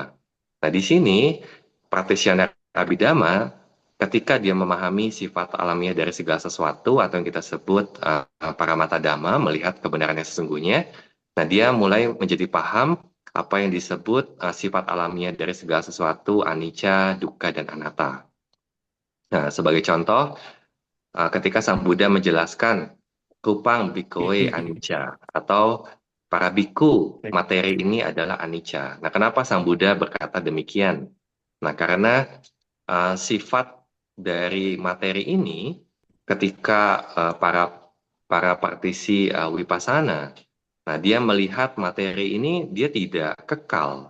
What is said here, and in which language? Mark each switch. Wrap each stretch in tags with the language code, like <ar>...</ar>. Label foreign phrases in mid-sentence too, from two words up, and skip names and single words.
<id>Nah, di sini practitioner Abhidhamma ketika dia memahami sifat alamiah dari segala sesuatu atau yang kita sebut</id> <pi>paramata dhamma,</pi> <id>melihat kebenaran yang sesungguhnya. Nah, dia mulai menjadi paham apa yang disebut sifat alamiah dari segala sesuatu,</id> <pi>anicca, dukkha,</pi> <id>dan anatta. Nah, sebagai contoh, ketika Sang Buddha menjelaskan</id> <pi>rupang bhikkhave anicca,</pi> <id>atau para biku, materi ini adalah anicca. Nah, kenapa Sang Buddha berkata demikian? Nah, karena sifat dari materi ini, ketika para praktisi wipasana, nah, dia melihat materi ini, dia tidak kekal.</id>